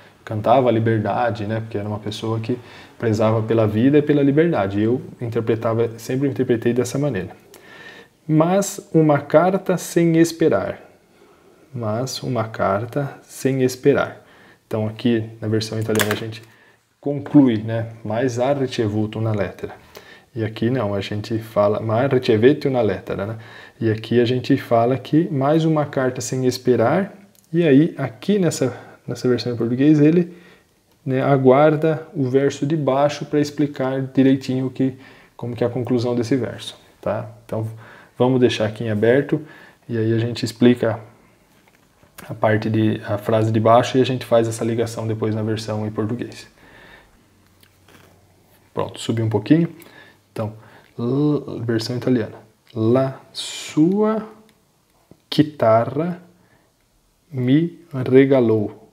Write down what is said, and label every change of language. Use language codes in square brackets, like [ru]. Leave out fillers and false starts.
[pt] cantava a liberdade, né? Porque era uma pessoa que prezava pela vida e pela liberdade. Eu sempre interpretei dessa maneira. Mas uma carta sem esperar. Mas uma carta sem esperar. Então aqui na versão italiana a gente conclui, né? [it] Mais ha ricevuto una lettera. [pt] E aqui não, a gente fala [it] ma ricevette una lettera, [pt] né? E aqui a gente fala que mais uma carta sem esperar. E aí aqui nessa versão em português ele, né, aguarda o verso de baixo para explicar direitinho como que é a conclusão desse verso, tá? Então vamos deixar aqui em aberto e aí a gente explica a frase de baixo e a gente faz essa ligação depois na versão em português. Pronto, subi um pouquinho. Então, versão italiana. [it] La sua chitarra me regalò.